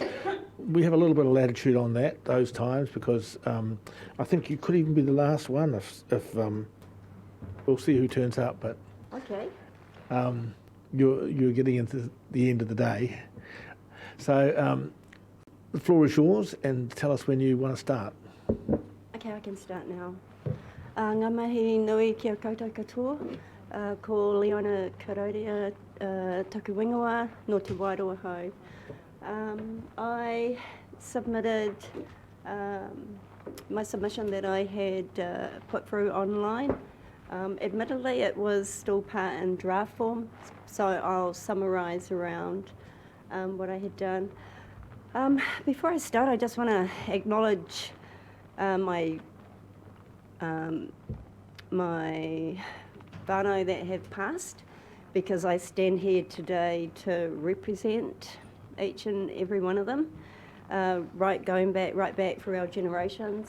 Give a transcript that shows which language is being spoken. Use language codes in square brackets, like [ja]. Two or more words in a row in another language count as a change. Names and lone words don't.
[en] We have a little bit of latitude on those times because I think you could even be the last one if we'll see who turns up, but Okay. you're getting into the end of the day. So the floor is yours and tell us when you want to start. Okay, I can start now. [mi] Ngā mahi nui kia koutou katoa, ko Leona Karoria taku wingawa no te Wairoa hau. [en] I submitted my submission that I had put through online. Admittedly, it was still part in draft form, so I'll summarise around what I had done. Before I start, I just want to acknowledge my whānau that have passed, because I stand here today to represent each and every one of them, right back through our generations.